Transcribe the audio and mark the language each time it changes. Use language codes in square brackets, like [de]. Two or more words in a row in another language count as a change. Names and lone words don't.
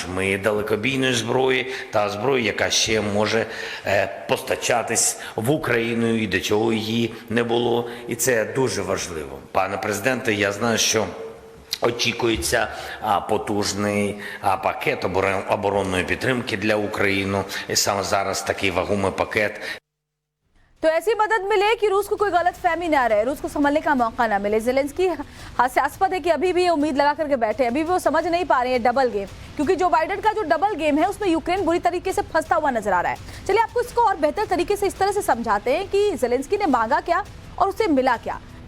[uk] Ми далекобійної зброї та зброї, яка ще може постачатись в Україну і до цього її не було. І це дуже важливо. Пане президенте, я знаю, що очікується потужний пакет оборонної підтримки для України. І саме зараз такий вагомий пакет. [hi] तो ऐसी मदद मिले कि रूस को कोई गलत फहमी ना रहे, रूस को संभलने का मौका ना मिले। ज़ेलेंस्की हास्यास्पद है कि अभी भी ये उम्मीद लगा करके बैठे, अभी भी वो समझ नहीं पा रहे हैं [en] double game. [hi] क्योंकि जो बाइडेन का जो [en] double game [hi] है उसमें यूक्रेन बुरी तरीके से फंसता हुआ नजर आ रहा है। चलिए आपको इसको और बेहतर तरीके से इस तरह से समझाते हैं कि ज़ेलेंस्की ने मांगा क्या और उसे मिला क्या।